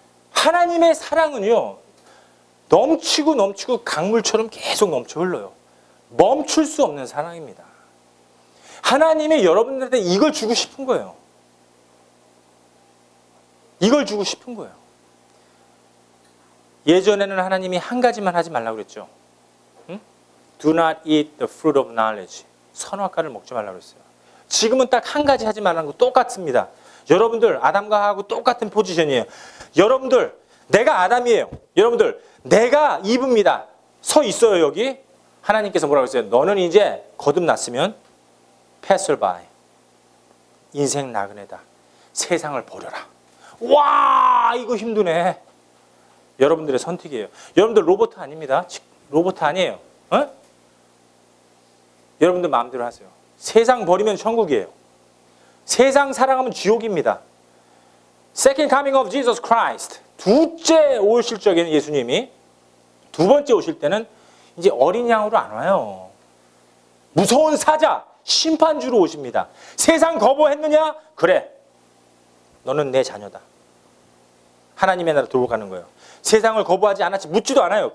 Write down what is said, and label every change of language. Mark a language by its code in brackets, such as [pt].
[ko] 하나님의 사랑은요 넘치고 강물처럼 계속 넘쳐 흘러요. 멈출 수 없는 사랑입니다. 하나님이 여러분들한테 이걸 주고 싶은 거예요. 이걸 주고 싶은 거예요. 예전에는 하나님이 한 가지만 하지 말라고 그랬죠. 응? [en] Do not eat the fruit of knowledge. [ko] 선악과를 먹지 말라고 그랬어요. 지금은 딱 한 가지 하지 말라는 거 똑같습니다. 여러분들 아담과 하고 똑같은 포지션이에요. 여러분들 내가 아담이에요. 여러분들 내가 이브입니다. 서 있어요 여기. 하나님께서 뭐라고 했어요? 너는 이제 거듭났으면 passerby. 인생 나그네다. 세상을 버려라. 와 이거 힘드네. 여러분들의 선택이에요. 여러분들 로봇 아닙니다. 로봇 아니에요. 어? 여러분들 마음대로 하세요. 세상 버리면 천국이에요. 세상 사랑하면 지옥입니다. [en] Second coming of Jesus Christ. [ko] 둘째 오실 적에는 예수님이 두 번째 오실 때는 이제 어린 양으로 안 와요. 무서운 사자 심판주로 오십니다. 세상 거부했느냐? 그래. 너는 내 자녀다. 하나님의 나라 들어가는 거예요. 세상을 거부하지 않았지 묻지도 않아요.